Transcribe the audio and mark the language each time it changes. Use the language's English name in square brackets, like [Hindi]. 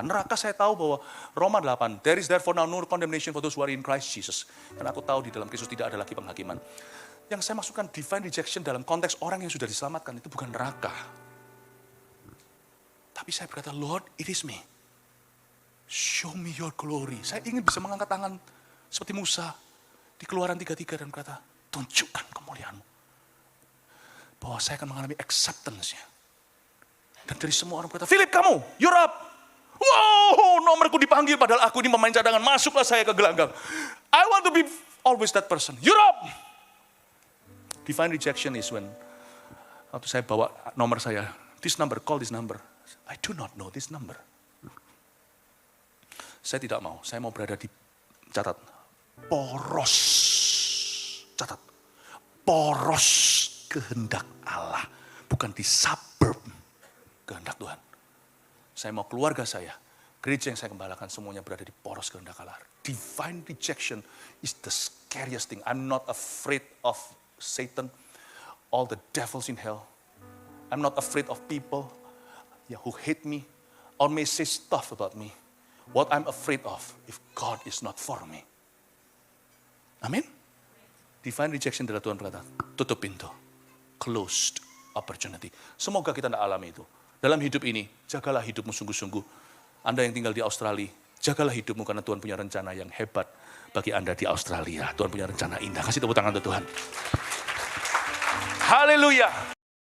[Indonesian] Neraka saya tahu bahwa [English] Roma 8, there is therefore now no condemnation for those who are in Christ Jesus. [Indonesian] Karena aku tahu di dalam Kristus tidak ada lagi penghakiman. Yang saya maksudkan divine rejection dalam konteks orang yang sudah diselamatkan itu bukan neraka. Tapi saya berkata, [English] Lord, it is me. Show me your glory. [Indonesian] Saya ingin bisa mengangkat tangan seperti Musa di Keluaran 3:3 dan berkata, tunjukkan kemuliaan-Mu. Bahwa saya akan mengalami acceptance-nya. Dan dari semua orang berkata, Philip kamu, [English] you're up. [Indonesian] Wow, nomorku dipanggil padahal aku ini pemain cadangan. Masuklah saya ke gelanggang. [English] I want to be always that person. You're up. Divine rejection is when [Indonesian] waktu saya bawa nomor saya, [English] this number, call this number. I do not know this number. [Indonesian] Saya tidak mau, saya mau berada di, catat, poros. Catat, poros kehendak Allah. Bukan di suburb kehendak Tuhan. Saya mau keluarga saya, gereja yang saya gembalakan semuanya berada di poros kehendak Allah. [English] Divine rejection is the scariest thing. I'm not afraid of Satan, all the devils in hell. I'm not afraid of people who hate me or may say stuff about me. What I'm afraid of if God is not for me. [Indonesian] Amin. Divine rejection adalah Tuhan berkata, tutup pintu. [English] Closed opportunity. [Indonesian] Semoga kita tidak alami itu. Dalam hidup ini, jagalah hidupmu sungguh-sungguh. Anda yang tinggal di Australia, jagalah hidupmu karena Tuhan punya rencana yang hebat bagi Anda di Australia. Tuhan punya rencana indah. Kasih tepuk tangan untuk Tuhan. Haleluya.